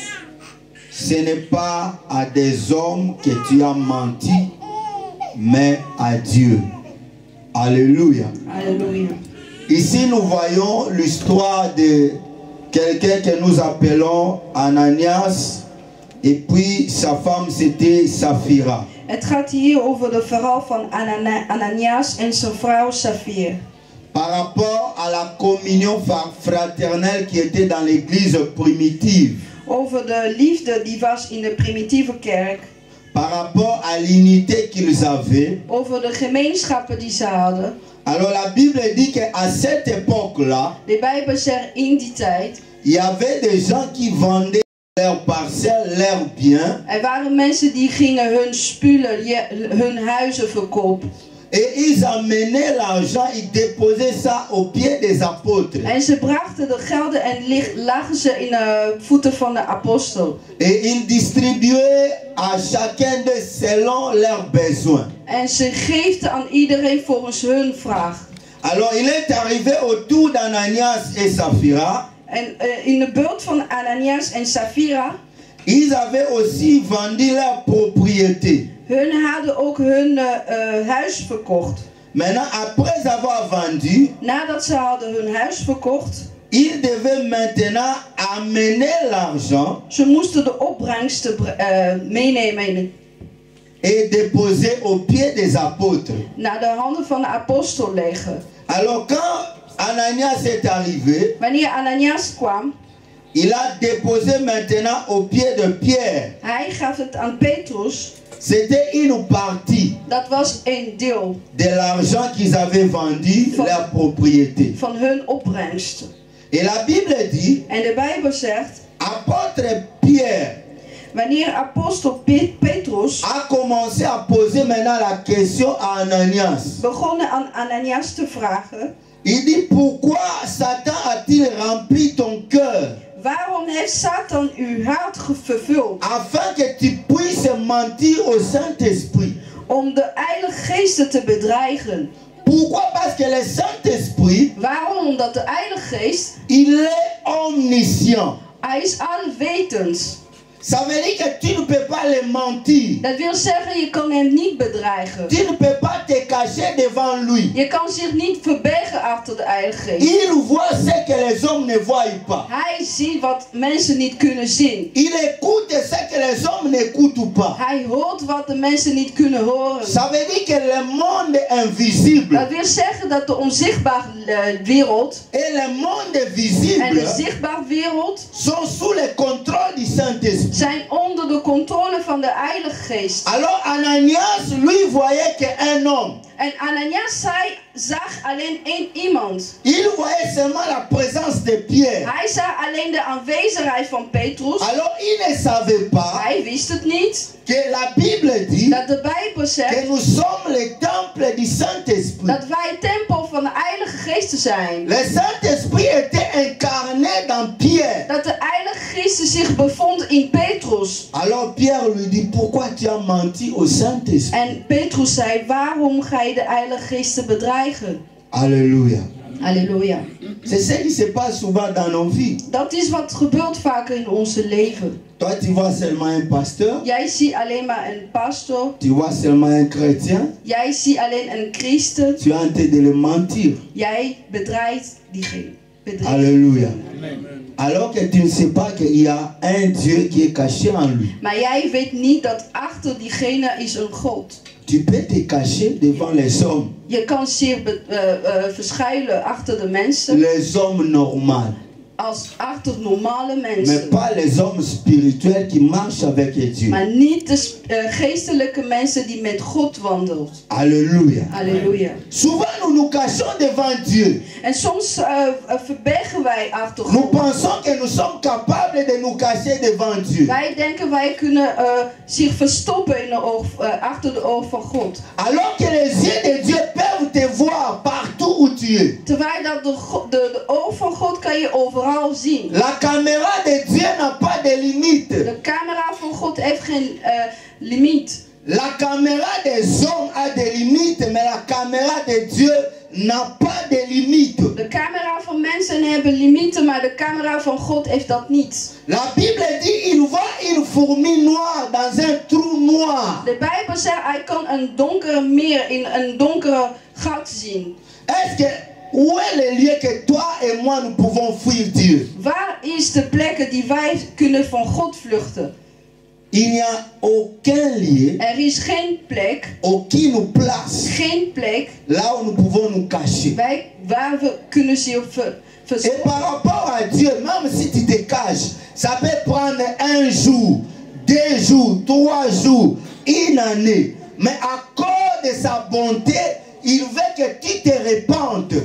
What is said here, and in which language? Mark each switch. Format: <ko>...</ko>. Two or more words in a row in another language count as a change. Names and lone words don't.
<fr>Ce n'est pas à des hommes que tu as menti, mais à Dieu. Alléluia. Alléluia. Ici, nous voyons l'histoire de quelqu'un que nous appelons Ananias, et puis sa femme c'était Saphira.</fr> <nl>Het gaat hier over de verhaal van Ananias en zijn vrouw Saphira.</nl> <fr>Par rapport à la communion fraternelle qui était dans l'église primitive.</fr> <nl>Over de liefde die was in de primitieve kerk.</nl> <fr>Par rapport à l'unité qu'ils avaient.</fr> <nl>Over de gemeenschappen die ze hadden.</nl> <fr>Alors la Bible dit qu'à cette époque-là,</fr> <nl>de Bijbel zegt in die tijd,</nl> <fr>il y avait des gens qui vendaient leurs parcelles, leurs biens.</fr> <nl>Er waren mensen die gingen hun spullen, hun huizen verkopen.</nl> <fr>Et ils amenaient l'argent, ils déposaient ça aux pieds des apôtres.</fr> <nl>En ze brachten de gelden en lagen ze in de voeten van de apostel.</nl> <fr>Et ils distribuaient à chacun de selon leurs besoins.</fr> <nl>En ze geefden aan iedereen volgens hun vraag.</nl> <fr>Alors il est arrivé au tour d'Ananias et Saphira.</fr> <nl>En in de beurt van Ananias en Saphira,</nl> <fr>ils avaient aussi vendu leur propriété.</fr> <nl>Hun hadden ook hun huis verkocht.</nl> <fr>Maintenant, après avoir vendu,</fr> <nl>nadat ze hadden hun huis verkocht,</nl> <fr>ils devaient maintenant amener l'argent.</fr> <nl>Ze moesten de opbrengsten meenemen</nl> <fr>et déposer aux pieds des apôtres.</fr> <nl>Naar de handen van de apostel leggen.</nl> <fr>Alors quand Ananias est arrivé,</fr> <nl>wanneer Ananias kwam,</nl> <fr>il a déposé maintenant aux pieds de Pierre.</fr> <nl>Hij gaf het aan Petrus.</nl> <fr>C'était une partie.</fr> <nl>Dat was een deel.</nl> <fr>De l'argent qu'ils avaient vendu, leur propriété.</fr> <nl>Van hun opbrengsten.</nl> <fr>Et la Bible dit.</fr> <nl>En de Bijbel zegt.</nl> <fr>Apôtre Pierre.</fr> <nl>Wanneer apostel Petrus</nl> <fr>a commencé à poser maintenant la question à Ananias.</fr> <nl>Begonnen aan Ananias te vragen.</nl> <fr>Il dit pourquoi Satan a-t-il rempli ton cœur?</fr> <nl>Waarom heeft Satan uw hart vervuld?</nl> <fr>Afin que tu puisses mentir au Saint-Esprit.</fr> <nl>Om de Heilige Geest te bedreigen.</nl> <fr>Pourquoi? Parce que le Saint-Esprit.</fr> <nl>Waarom? Omdat de Heilige Geest.</nl> <fr>Il est omniscient.</fr> <nl>Hij is alwetend.</nl> <fr>Ça veut dire que tu ne peux pas le mentir.</fr> <nl>Dat wil zeggen, je kan hem niet bedreigen.</nl> <fr>Tu ne peux pas te cacher devant lui.</fr> <nl>Je kan zich niet verbergen achter de Heilige Geest.</nl> <fr>Il voit ce que les hommes ne voient pas.</fr> <nl>Hij ziet wat mensen niet kunnen zien.</nl> <fr>Il écoute ce que les hommes n'écoutent pas.</fr> <nl>Hij hoort wat de mensen niet kunnen horen.</nl> <fr>Ça veut dire que le monde invisible.</fr> <nl>Dat wil zeggen dat de onzichtbare wereld</nl> <fr>et le monde visible</fr> <nl>en de zichtbare wereld</nl> <fr>sont sous le contrôle du Saint-Esprit.</fr> <nl>zijn onder de controle van de Heilige Geest.</nl> <fr>Alors Ananias, lui, voyait qu'un homme.</fr> <nl>En Ananias zag alleen één iemand.</nl> <fr>Il voyait seulement la présence de Pierre.</fr> <nl>Hij zag alleen de aanwezigheid van Petrus.</nl> <fr>Alors il ne savait pas</fr> <nl>Hij wist het niet.</nl> <fr>que la Bible dit</fr> <nl>Dat de Bijbel</nl> <fr>que</fr> <nl>zegt</nl> <fr>nous sommes le temple du Saint-Esprit.</fr> <nl>dat wij tempel van de Heilige Geest zijn.</nl> <fr>Le Saint-Esprit était incarné dans Pierre.</fr> <nl>Dat de Heilige Geest zich bevond in Petrus.</nl> <fr>Alors Pierre lui dit, pourquoi tu as menti au Saint-Esprit?</fr> <nl>En Petrus zei, waarom ga je de Heilige Geest te bedreigen?</nl> <fr>Alléluia.</fr> <nl>Halleluja.</nl> <fr>C'est ce qui se passe souvent dans nos vies.</fr> <nl>Dat is wat gebeurt vaker in onze leven.</nl> <fr>Toi, tu vois seulement un pasteur.</fr> <nl>Jij ziet alleen maar een pastor.</nl> <fr>Tu vois seulement un chrétien.</fr> <nl>Jij ziet alleen een christen.</nl> <fr>Tu es en train de le mentir.</fr> <nl>Jij bedreigt diegene.</nl> <fr>Alléluia. Alors que tu ne sais pas qu'il y a un Dieu qui est caché en lui.</fr> <nl>Maar jij weet niet dat achter diegene is een God.</nl> <fr>Tu peux te cacher devant les hommes.</fr> <nl>Je kan zich verschuilen achter de mensen.</nl> <fr>Les hommes normaux.</fr> <nl>Als achter normale</nl> <fr>Mais</fr> <nl>mensen.</nl> <fr>pas les hommes spirituels qui marchent avec Dieu.</fr> <nl>Maar niet de geestelijke mensen die met God wandelen.</nl> <fr>Alléluia.</fr> <nl>Halleluja.</nl> <fr>Souvent nous nous cachons devant Dieu.</fr> <nl>En soms verbergen wij achter</nl> <fr>Nous</fr> <nl>God.</nl> <fr>pensons que nous sommes capables de nous cacher devant Dieu.</fr> <nl>Wij denken wij kunnen zich verstoppen in de achter de oog van God.</nl> <fr>Alors que les yeux de Dieu peuvent te voir partout où tu es.</fr> <nl>Terwijl dat de oog van God kan je overal zien.</nl> <fr>La caméra de Dieu n'a pas de limite.</fr> <nl>De camera van God heeft geen limiet.</nl> <fr>La caméra des hommes a des limites, mais la caméra de Dieu n'a pas de limite.</fr> <nl>De camera van mensen hebben limieten, maar de camera van God heeft dat niet.</nl> <fr>La Bible dit il voit une fourmi noire dans un trou noir.</fr> <nl>De Bijbel zegt hij kan een donkere meer in een donkere gat zien.</nl> <fr>Est-ce que où est le lieu que toi et moi nous pouvons fuir Dieu?</fr> <nl>Waar is de plekken die wij kunnen van God vluchten?</nl> <fr>Il n'y a aucun lieu,</fr> <nl>Er is geen plek,</nl> <fr>aucune place</fr> <nl>geen plek</nl> <fr>là où nous pouvons nous cacher.</fr> <nl>waar we kunnen zich</nl> <fr>Et</fr> <nl>verstoppen.</nl> <fr>par rapport à Dieu, même si tu te caches, ça peut prendre un jour, 2 jours, 3 jours, une année. Mais à cause de sa bonté, il veut que tu te répandes.</fr>